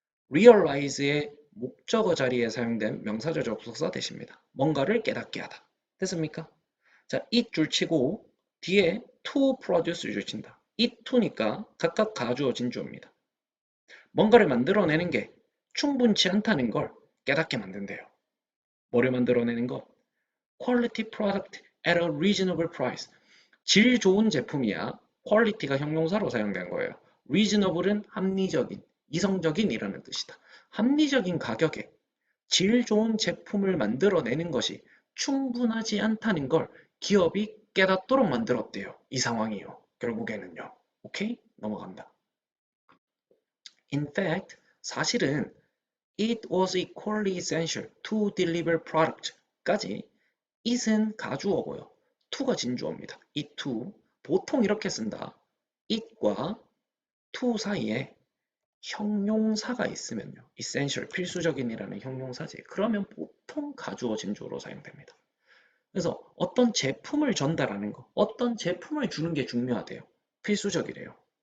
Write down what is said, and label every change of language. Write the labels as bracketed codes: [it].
[ko] realize의 목적어 자리에 사용된 명사절 접속사 대신입니다. 뭔가를 깨닫게 하다. 됐습니까? 자, it 줄치고 뒤에 to produce 줄친다. it, to니까 각각 가주어 진주어입니다. 뭔가를 만들어내는 게 충분치 않다는 걸 깨닫게 만든대요. 뭐를 만들어내는 거? [en] quality product at a reasonable price. [ko] 질 좋은 제품이야. quality가 형용사로 사용된 거예요. reasonable은 합리적인, 이성적인 이라는 뜻이다. 합리적인 가격에 질 좋은 제품을 만들어내는 것이 충분하지 않다는 걸 기업이 깨닫도록 만들었대요. 이 상황이요. 결국에는요. 오케이? 넘어간다. [en] In fact, [ko] 사실은 [en] it was equally essential to deliver product까지 it은 가주어고요. [ko] to가 진주어입니다. it to. 보통 이렇게 쓴다. it과 to 사이에 형용사가 있으면요. essential, 필수적인이라는 형용사지. 그러면 보통 가주어 진주어로 사용됩니다. 그래서 어떤 제품을 전달하는 거, 어떤 제품을 주는 게 중요하대요. 필수적이래요.